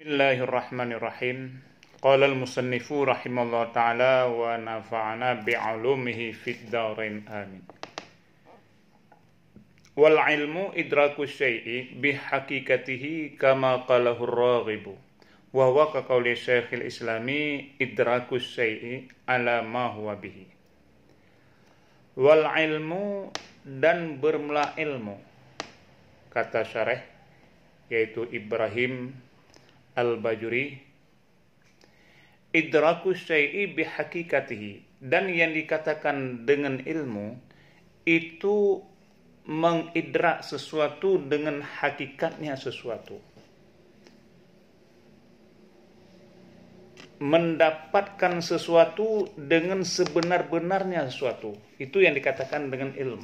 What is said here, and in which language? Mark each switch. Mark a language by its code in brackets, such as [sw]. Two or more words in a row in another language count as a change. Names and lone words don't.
[ar] بسم الله الرحمن الرحيم. قال المصنف رحمه الله تعالى ونفعنا بعلومه في الدارين آمين. والعلم إدراك الشيء بحقيقته كما قاله الراغب. وهو كقول شيخ الإسلام إدراك الشيء على ما هو به. والعلم [id] dan bermula ilmu. Kata syarih yaitu Ibrahim Al-Bajuri, [ar] إدراك الشيء بحقيقته, [id] dan yang dikatakan dengan ilmu itu mengidrak sesuatu dengan hakikatnya sesuatu, mendapatkan sesuatu dengan sebenar-benarnya sesuatu, itu yang dikatakan dengan ilmu.